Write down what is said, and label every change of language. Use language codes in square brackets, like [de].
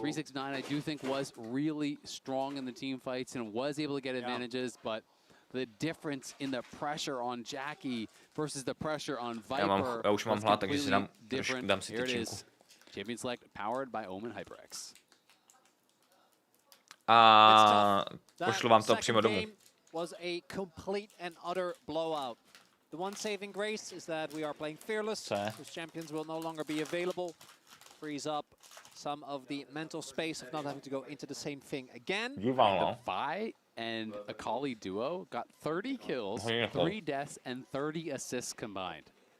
[en] 369 I do think was really strong in the team fights and was able to get advantages, but the difference in the pressure on Jackie versus the pressure on Viper. [cs] Já už mám hlad, takže si dám si tyčinku. [en] Champion select powered by Omen HyperX. [cs] a pošlu vám to přímo domů. [en] Was a complete and utter blowout. The one saving grace is that we are playing fearless. Whose champions will no longer be available. Frees up some of the mental space of not having to go into the same thing again. The Vi and Akali duo got 30 kills, 3 deaths, and 30 assists combined.